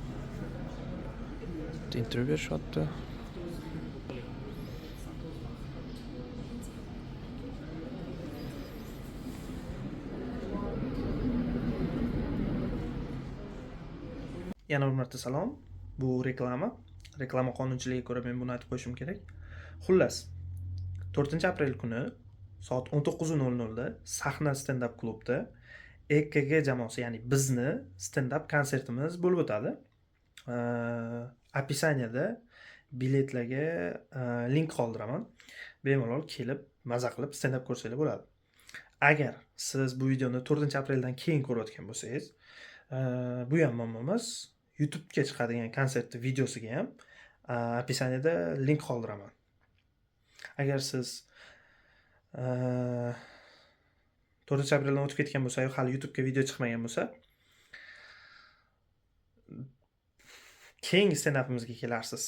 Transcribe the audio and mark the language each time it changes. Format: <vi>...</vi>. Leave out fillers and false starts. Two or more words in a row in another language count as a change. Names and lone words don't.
<uz>Intervyu berishyapti. Yana bir marta salom. Bu reklama qonunchiligiga ko'ra men buni aytib qo'yishim kerak. Xullas, 4-aprel kuni soat 19:00 da Sahna stand-up klubda EKG jamoasi, ya'ni bizni stand-up konsertimiz bo'lib o'tadi. Описаниеda biletlarga link qoldiraman. Bemalol kelib, maza qilib stand-up ko'rsanglar bo'ladi. Agar siz bu videoni 4-apreldan keyin ko'rayotgan bo'lsangiz, bu ham muammo emas. YouTube'ga chiqadigan konsertning videosiga ham описаниеda link qoldiraman. Agar siz 4-apreldan o'tib ketgan bo'lsa, hali YouTube'ga video chiqmagan bo'lsa, keyingi stand-upimizga kelarsiz.</uz>